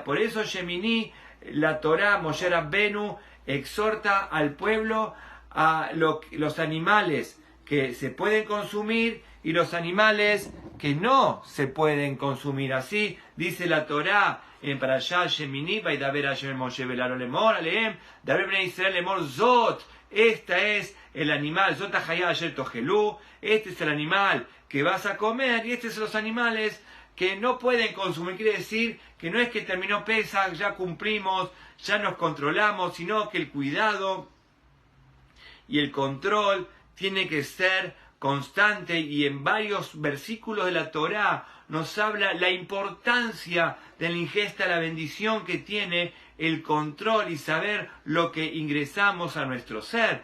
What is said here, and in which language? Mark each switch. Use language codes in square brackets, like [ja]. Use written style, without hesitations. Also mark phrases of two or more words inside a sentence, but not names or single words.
[es] Por eso Shemini, la Torá, Moshe Rabbenu, exhorta al pueblo a los animales que se pueden consumir y los animales que no se pueden consumir. Así dice la Torá en Parashá Shemini, [he] וידבר השם משה ואל אהרן לאמר, אלהם, דבר בני ישראל לאמר זאת. [es] Esta es el animal, [he] זאת החיה אשר תאכלו. [es] Este es el animal que vas a comer y estos son los animales que no pueden consumir. Quiere decir que no es que terminó Pesaj, ya cumplimos, ya nos controlamos, sino que el cuidado y el control tiene que ser constante, y en varios versículos de la Torá nos habla la importancia de la ingesta, la bendición que tiene el control y saber lo que ingresamos a nuestro ser.